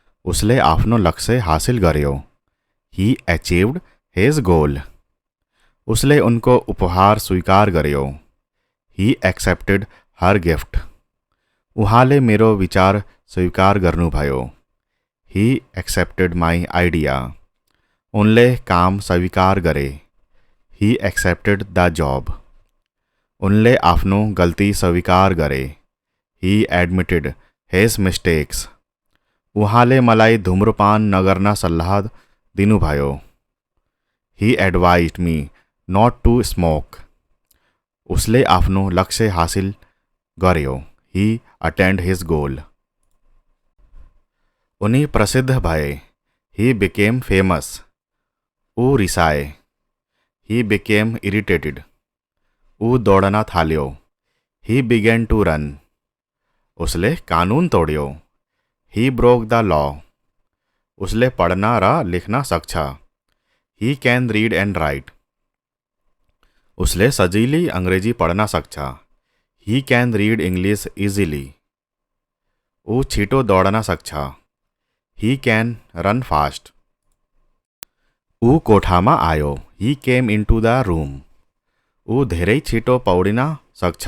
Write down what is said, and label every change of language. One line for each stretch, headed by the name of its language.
Nepali: उसले आफ्नो लक्ष्य हासिल गर्यो।
English: He achieved his goal.
Nepali: उसले उनको उपहार स्वीकार गर्यो।
English: He accepted her gift.
Nepali: उहाँले मेरो विचार स्वीकार गर्नुभयो।
English: He accepted my idea.
Nepali: उनले काम स्वीकार गरे।
English: He accepted the job.
Nepali: उनले आफ्नो गल्ती स्वीकार गरे।
English: He admitted his mistakes.
Nepali: उहाँले मलाई धूम्रपान नगर्न सल्लाह दिनुभयो।
English: He advised me not to smoke.
Nepali: उसले आफ्नो लक्ष्य हासिल गर्यो।
English: He attained his goal.
Nepali: उनी प्रसिद्ध भए।
English: He became famous.
Nepali: ऊ रिसाए।
English: He became irritated.
Nepali: ऊ दौडन थाल्यो।
English: He began to run.
Nepali: उसले कानुन तोड्यो।
English: He broke the law.
Nepali: उसले पढ़ना र लिखना सक्छ।
English: He can read and write.
Nepali: उसले सजिलै अङ्ग्रेजी पढ्न सक्छ।
English: He can read English easily.
Nepali: ऊ छिटो दौडन सक्छ।
English: He can run fast.
Nepali: ऊ कोठामा आयो।
English: He came into the room.
Nepali: ऊ धेरै छिटो पौडिन सक्छ।